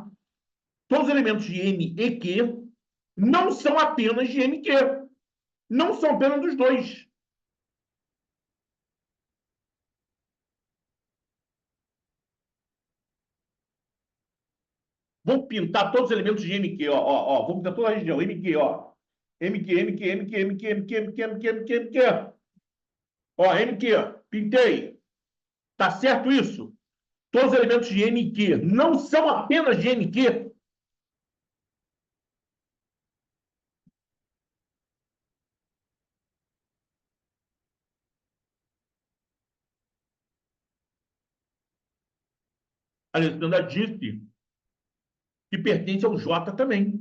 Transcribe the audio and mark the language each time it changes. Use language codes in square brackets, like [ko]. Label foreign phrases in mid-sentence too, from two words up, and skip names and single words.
[pt] Todos os elementos de M e Q não são apenas de MQ. Não são apenas dos dois. Vou pintar todos os elementos de MQ, ó. Vou pintar toda a região, MQ, ó. MQ, MQ, MQ, MQ, MQ, MQ, MQ, MQ, MQ. Ó, MQ, pintei. Tá certo isso? Todos os elementos de MQ não são apenas de MQ. A Alessandra disse que pertence ao J também.